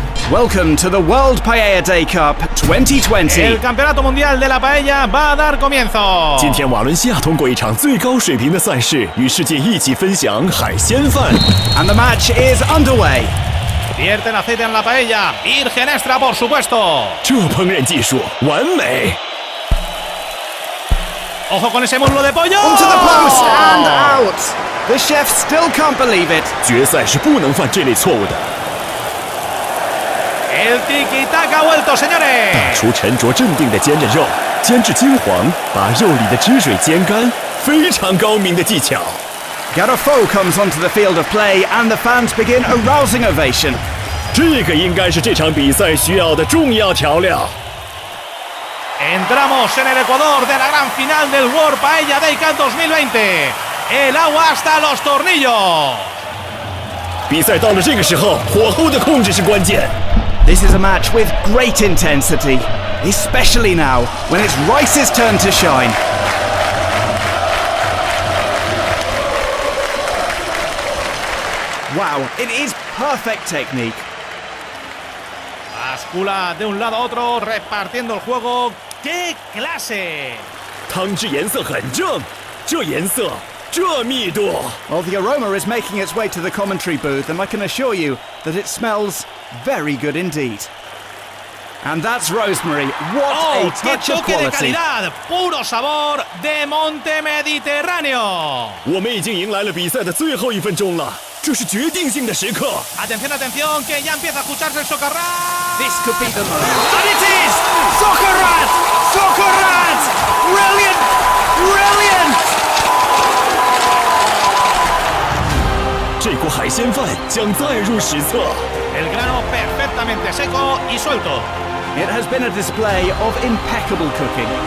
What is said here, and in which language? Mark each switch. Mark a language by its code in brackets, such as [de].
[en] Welcome to the World Paella Day Cup 2020. [es] El Campeonato Mundial de la Paella va a dar comienzo. [zh] 今天瓦伦西亚通过一场最高水平的赛事，与世界一起分享海鲜饭。 [en] And the match is underway. [es] Vierten aceite en la paella, virgen extra por supuesto. [zh] 这烹饪技术完美。 [es] Ojo con ese muslo de pollo. [en] Onto the post and out. The chef still can't believe it. [zh] 决赛是不能犯这类错误的。 [es] El tiki-taka ha vuelto, señores. [zh] 打出沉着镇定的煎着肉，煎至金黄，把肉里的汁水煎干，非常高明的技巧。 [en] Garofo comes onto the field of play and the fans begin a rousing ovation. [zh] 这个应该是这场比赛需要的重要调料。 [es] Entramos en el Ecuador de la gran final del World Paella Day Cup 2020. El agua hasta los tornillos. [zh] 比赛到了这个时候，火候的控制是关键。 [en] This is a match with great intensity, especially now when it's Rice's turn to shine. Wow, it is perfect technique. [es] Bascula de un lado a otro, repartiendo el juego. ¡Qué clase! [zh] 汤汁颜色很正，这颜色，这密度。 [en] Well, the aroma is making its way to the commentary booth, and I can assure you that it smells very good indeed. And that's Rosemary. What a [es] ¡Qué [en] touch of [es] toque de [en] quality! [es] calidad! ¡Puro sabor de Monte Mediterráneo! [zh] 我们已经迎来了比赛的最后1分钟了，这是决定性的时刻。 [es] Atención, atención, que ya empieza a escucharse el socarrán. [en] This could be the moment. And it is Socarrat! Socarrat! Brilliant! Brilliant! [zh] 这锅海鲜饭将载入史册。 [es] El grano perfectamente seco y suelto. [en] It has been a display of impeccable cooking.